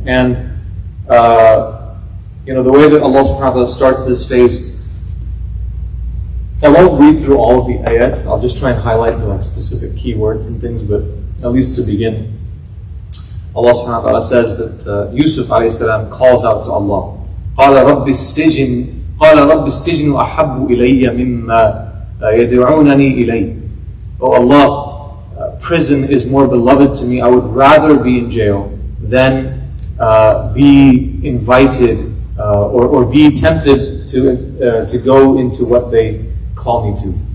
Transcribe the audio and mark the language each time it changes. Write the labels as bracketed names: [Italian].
[English] And the way that Allah subhanahu wa ta'ala starts this phase, I won't read through all of the ayat. I'll just try and highlight the specific keywords and things, but at least to begin, Allah subhanahu wa ta'ala says that Yousef alayhi salam calls out to Allah. [Arabic] قال رب السجن أحب إلي مما يدعونني إليه. [English] Oh Allah, prison is more beloved to me. I would rather be in jail than be invited or be tempted to go into what they call me to.